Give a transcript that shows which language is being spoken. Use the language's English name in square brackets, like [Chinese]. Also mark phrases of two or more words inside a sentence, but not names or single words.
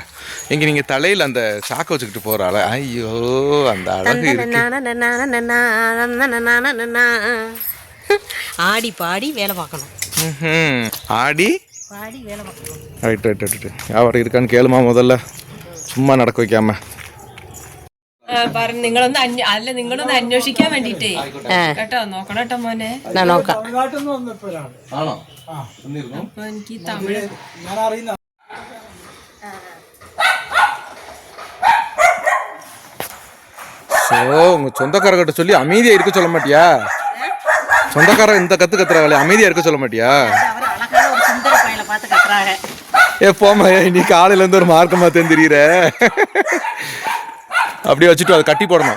[Tamil] இங்க நீங்க தலையில அந்த சாக்க வச்சுக்கிட்டு போறாள, ஐயோ அந்த அழகு ஆடி பாடி வேலை பார்க்கணும். ஆடி வேலை பார்க்கணும். ரைட். வியாபாரம் இருக்கான்னு கேளுமா முதல்ல, சும்மா நடக்க வைக்காம. [Malayalam] നിങ്ങളൊന്ന് അല്ല നിങ്ങളൊന്ന് അന്വേഷിക്കാൻ വേണ്ടിട്ടേ കേട്ടോ. നോക്കണം കേട്ടോ മോനെ. നോക്കാം. അപ്പൊ എനിക്ക് തമിഴ് [Tamil] ஸோ உங்கள் சொந்தக்காரர்கிட்ட சொல்லி அமைதியாக இருக்க சொல்ல மாட்டியா? சொந்தக்காரன் இந்த கத்துறாங்களே, அமைதியாக இருக்க சொல்ல மாட்டியா? ஏ போமா, நீ காலையிலேருந்து ஒரு மார்க்கமாக தெரிஞ்சிருக்கிற. அப்படியே வச்சுட்டு அதை கட்டி போடணும்.